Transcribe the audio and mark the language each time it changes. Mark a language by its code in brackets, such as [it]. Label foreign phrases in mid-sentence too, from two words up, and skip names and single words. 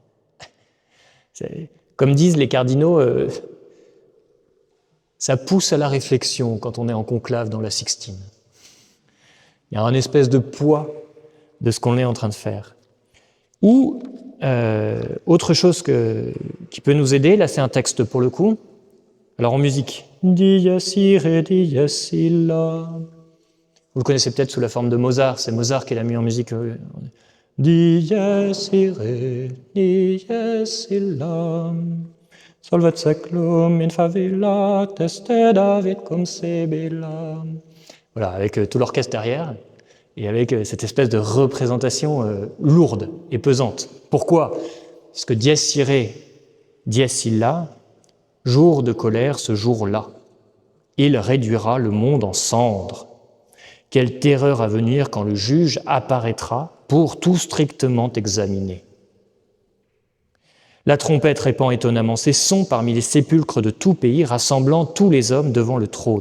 [fr] Comme disent les cardinaux, ça pousse à la réflexion quand on est en conclave dans la Sixtine. Il y a un espèce de poids de ce qu'on est en train de faire. Ou, autre chose qui peut nous aider, là c'est un texte pour le coup, alors en musique. [la] Dies irae, dies illa. [fr] Vous le connaissez peut-être sous la forme de Mozart, c'est Mozart qui l'a mis en musique. [la] Dies irae, dies illa. Solvet seclum in favilla, teste David cum sebilla. [fr] Voilà, avec tout l'orchestre derrière, et avec cette espèce de représentation lourde et pesante. Pourquoi ? Parce que [la] dies irae, dies illa, [fr] jour de colère ce jour-là. Il réduira le monde en cendres. Quelle terreur à venir quand le juge apparaîtra pour tout strictement examiner. La trompette répand étonnamment ses sons parmi les sépulcres de tout pays, rassemblant tous les hommes devant le trône.